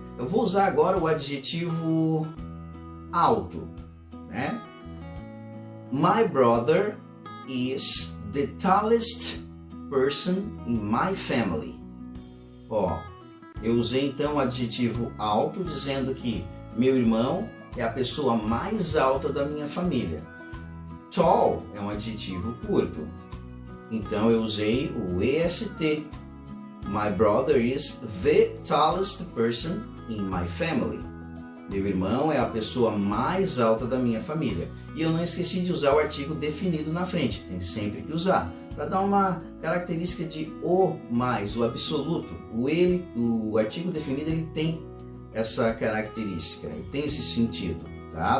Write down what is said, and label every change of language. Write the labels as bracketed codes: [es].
[pt] Eu vou usar agora o adjetivo alto, né? [en] My brother is the tallest person in my family. [pt] Eu usei então o adjetivo alto, dizendo que meu irmão é a pessoa mais alta da minha família. Tall é um adjetivo curto. Então eu usei o EST. [en] My brother is the tallest person in my family. [pt] Meu irmão é a pessoa mais alta da minha família. E eu não esqueci de usar o artigo definido na frente. Tem sempre que usar. Para dar uma característica de o mais, o absoluto. O artigo definido ele tem essa característica, ele tem esse sentido, tá?